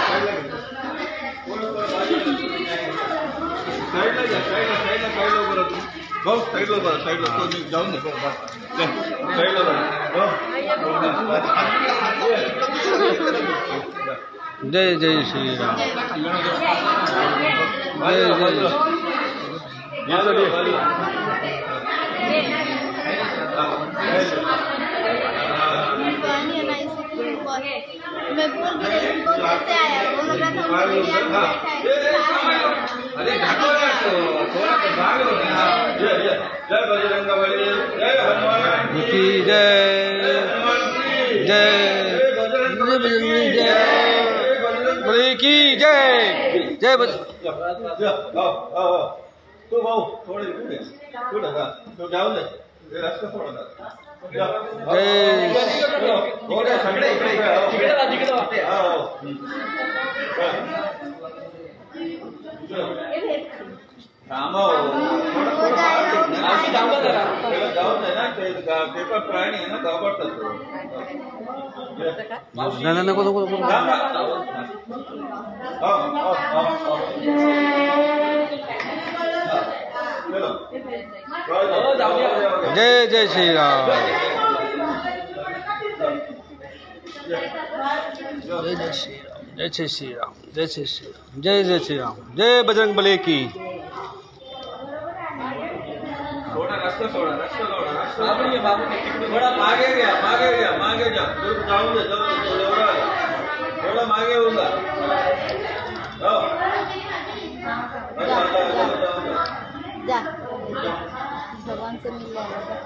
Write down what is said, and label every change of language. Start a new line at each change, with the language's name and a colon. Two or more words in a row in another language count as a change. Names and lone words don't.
Marathi: साईडला घ्या. साईडला उभा राहा. भाऊ साईडला उभा राहा. साईडला जाऊन दे. साईडला जय जय श्रीराम. जय जय.
Hindi: मैं बोल भी रही हूँ कैसे आया वो लोग जय बजरंगबली. जय हनुमान की जय. जय बजरंगबली जय. बली की जय. जय
Marathi: तू भाऊ थोडे पुढे पुढे का तू जाऊन दे. रस्ता सोडा. जय. सगळे इकडे जाऊन दे ना. पेपर प्राणी आहे ना घाबरतात. नाही नको नको नको. जय जय श्रीराम. जय जय श्रीराम. जय जय श्रीराम. जय जय श्रीराम. जय जय श्रीराम.
Hindi: जय बजरंगबली की.
Marathi: थोडा रस्ता सोडा. रस्ता सोडा. थोडा मागे घ्या. मागे घ्या. मागे घ्या. जाऊन दे. जाऊन दे. एवढा थोडा मागे होऊन जा.
Hindi: जा भगवान से मिल जाएगा.